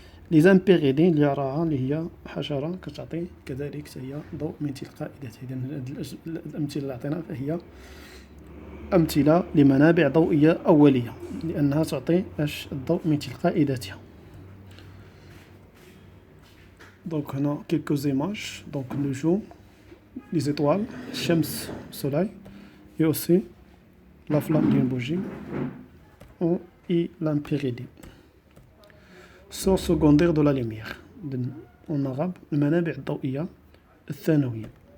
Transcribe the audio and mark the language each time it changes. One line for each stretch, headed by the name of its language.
Arabic: لي زامبيريدي اللي راها اللي هي حشرة كتعطي كذلك هي ضوء من تلقاء ذاتها. إذن الأمثلة اللي عطينا فهي أمثلة لمنابع ضوئية أولية لأنها تعطي الضوء من تلقاء ذاتها. دونك هنا كيلكو زيماج. دونك النجوم لي زيطوال، الشمس، السولاي،
French: et aussi la flamme d'une bougie et l'empyrédie. Source secondaire de la lumière. En arabe,
Arabic: المنابع الضوئية الثانوية.